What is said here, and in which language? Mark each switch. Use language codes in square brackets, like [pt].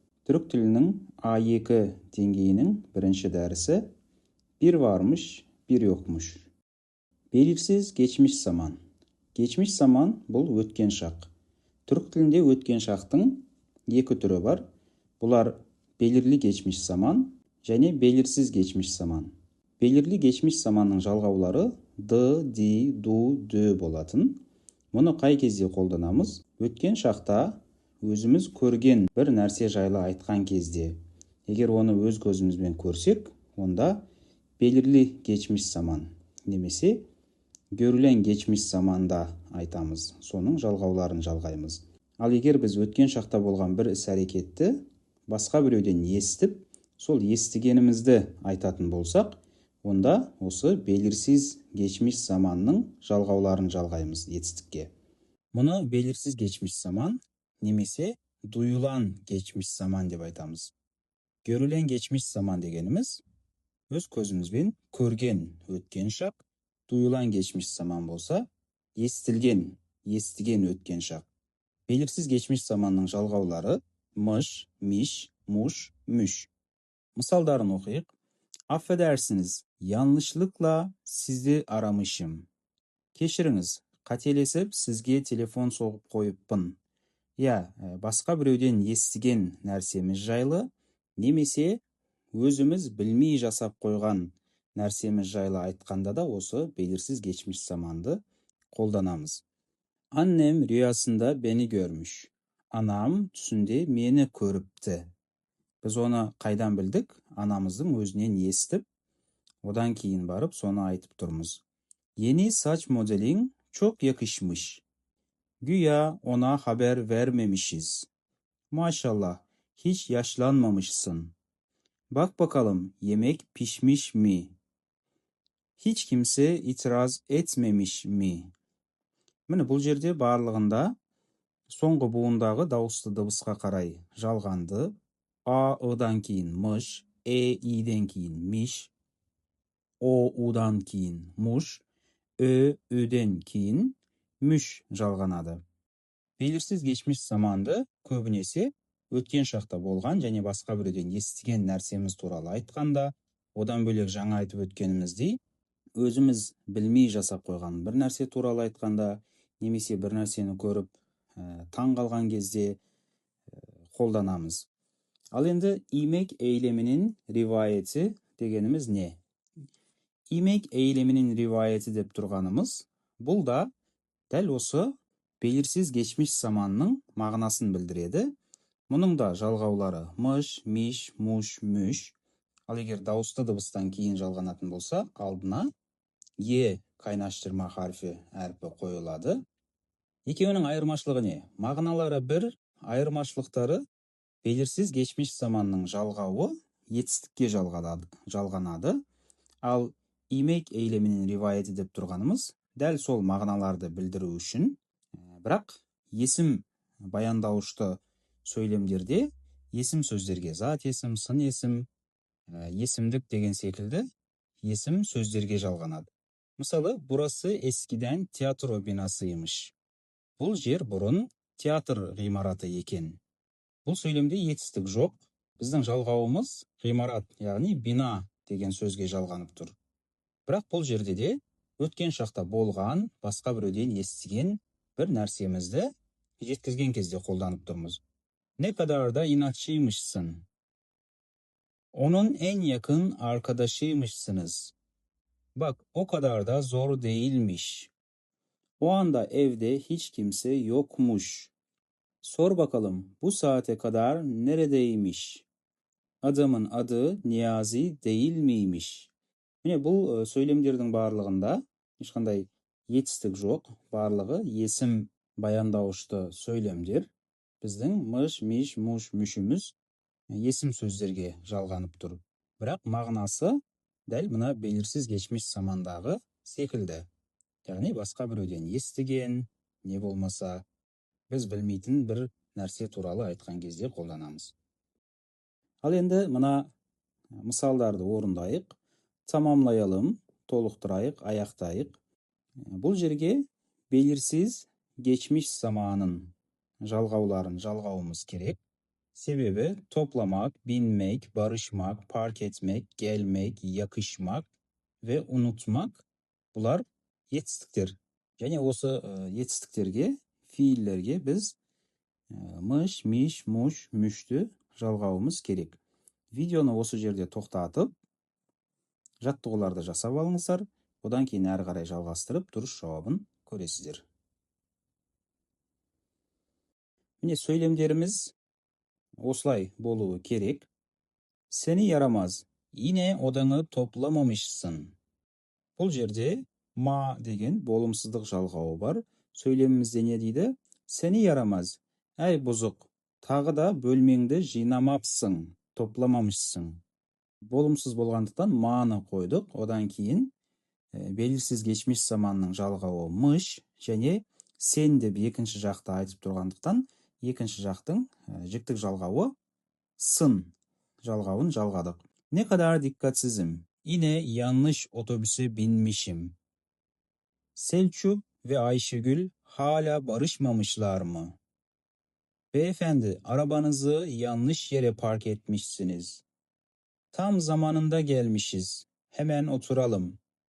[kk] Түрік тілінің А2 деңгейінің бірінші дәрісі [tr] bir varmış, bir yokmuş. Belirsiz geçmiş zaman. Geçmiş zaman [kk] бұл өткен шақ. Түрік тілінде өткен шақтың екі түрі бар. Бұлар belirli geçmiş zaman және belirsiz geçmiş zaman. Belirli geçmiş zamanның жалғаулары д, ди, ду, дөй болатын. Мұны қай кезде қолданамыз? Өткен шақта өзіміз көрген бір нәрсе жайлы айтқан кезде. Егер оны өз көзімізбен көрсек, онда belirli geçmiş zaman немесе görülen geçmiş zamanda айтамыз. Соның жалғауларын жалғаймыз. Ал егер біз өткен шақта болған бір іс-әрекетті басқа біреуден естіп, сол естігенімізді айтатын болсақ, онда осы belirsiz geçmiş zamanның жалғауларын жалғаймыз етістікке. Мұны belirsiz geçmiş zaman немесе duyulan geçmiş zaman деп айтамыз. Görülen geçmiş zaman дегеніміз өз көзімізбен көрген өткен шақ, duyulan geçmiş zaman болса, естілген, естіген өткен шақ. Belirsiz geçmiş zamanның жалғаулары mış, miş, muş, müş. Мысалдарын оқиық. [tr] Affedersiniz, yanlışlıkla sizi aramışım. [kk] Кешіріңіз, қателесіп сізге телефон соғып қойыппын. Басқа біреуден естіген нәрсеміз жайлы, немесе өзіміз білмей жасап қойған нәрсеміз жайлы айтқанда да осы belirsiz geçmiş zamanды қолданамыз. [tr] Annem rüyasında beni görmüş. [kk] Anam түсінде мені көріпті. Біз оны қайдан білдік? Анамыздың өзінен естіп, одан кейін барып соны айтып тұрмыз. [tr] Yeni saç modelin çok yakışmış. Güya ona haber vermemişiz. Maşallah, hiç yaşlanmamışsın. Bak bakalım, yemek pişmiş mi? Hiç kimse itiraz etmemiş mi? [kk] Міне бұл жерде барлығында соңғы буындағы дауысты дыбысқа қарай жалғанды. А, ыдан кейін mış, иден кейін миш, удан кейін muş, үден кейін müş жалғанады. Belirsiz geçmiş zamanды көбінесе өткен шақта болған және басқа біреуден естіген нәрсеміз туралы айтқанда, одан бөлек жаңа айтып өткеніміздей, өзіміз білмей жасап қойған бір нәрсе туралы айтқанда, немесе бір нәрсені көріп, таң қалған кезде қолданамыз. Ал енді imek eyleminin rivayeti дегеніміз не? Imek eyleminin rivayeti деп тұрғанымыз, бұл да дәл осы belirsiz geçmiş zamanның мағынасын білдіреді. Мұның да жалғаулары mış, miş, muş, müş. Ал егер дауысты дыбыстан кейін жалғанатын болса, алдына кайнаштырма харфі әрпі қойылады. Екеуінің айырмашылығы не? Мағыналары бір, айырмашылықтары belirsiz geçmiş zamanның жалғауы етістікке жалғанады. Ал imek eyleminin rivayeti деп тұрғанымыз дәл сол мағыналарды білдіру үшін, бірақ есім баяндауышты сөйлемдерде есім сөздерге зат есім, сын есім, есімдік деген секілді есім сөздерге жалғанады. Мысалы, [tr] burası eskiden tiyatro binasıymış. [kk] Бұл жер бұрын театр ғимараты екен. Бұл сөйлемде етістік жоқ. Біздің жалғауымыз ғимарат, яғни бина деген сөзге жалғанып тұр. Бірақ бұл жерде де өткен шақта болған, басқа біреуден естіген bir нәрсемізді жеткізген кезде қолданып тұрмыз. [tr] Ne kadar da inatçıymışsın. Onun en yakın arkadaşıymışsınız. Bak, o kadar da zor değilmiş. O anda evde hiç kimse yokmuş. Sor bakalım, bu saate kadar neredeymiş? Adamın adı Niyazi değil miymiş? [kk] Міне бұл сөйлемдердің барлығында ешқандай етістік жоқ, барлығы есім баяндауышты сөйлемдер. Біздің mış, miş, muş, мүшіміз есім сөздерге жалғанып тұр. Бірақ мағынасы дәл мына belirsiz geçmiş zamanдағы секілді. Яғни басқа біреуден естіген, не болмаса біз білмейтін бір нәрсе туралы айтқан кезде қолданамыз. Ал енді мына мысалдарды орындайық. [tr] Tamamlayalım, [kk] толықтырайық, аяқтайық. Бұл жерге belirsiz geçmiş zamanın жалғауларын жалғауымыз керек. [tr] Sebebi toplamak, binmek, barışmak, park etmek, gelmek, yakışmak ve unutmak [kk] bular yetістіктер. Және осы етістіктерге, фииллерге біз мыш, миш, муш, мүшті жалғауымыз керек. Видеоны осы жерде тоқтатып, жаттығуларды жасап алыңыздар. Одан кейін әрі қарай жалғастырып, дұрыс жауабын көресіздер. Міне сөйлемдеріміз осылай болуы керек. [tr] Seni yaramaz. Yine odanı toplamamışsın. [kk] Бұл жерде ма деген болымсыздық жалғауы бар. Сөйлемімізде не дейді? [tr] Seni yaramaz. [kk] Әй бұзық, тағы да бөлмеңді жинамапсың, топламамышсың. Болымсыз болғандықтан маны қойдық. Одан кейін белгісіз geçmiş заманның жалғауы мыш және сен деп екінші жақты айтып тұрғандықтан екінші жақтың жіктік жалғауы сын жалғауын жалғадық. [tr] Ne kadar dikkatsizim. Yine yanlış otobüse binmişim. Selçuk ve Ayşegül hala barışmamışlar mı? Beyefendi, arabanızı yanlış yere park etmişsiniz. Tam zamanında gelmişiz. Hemen oturalım.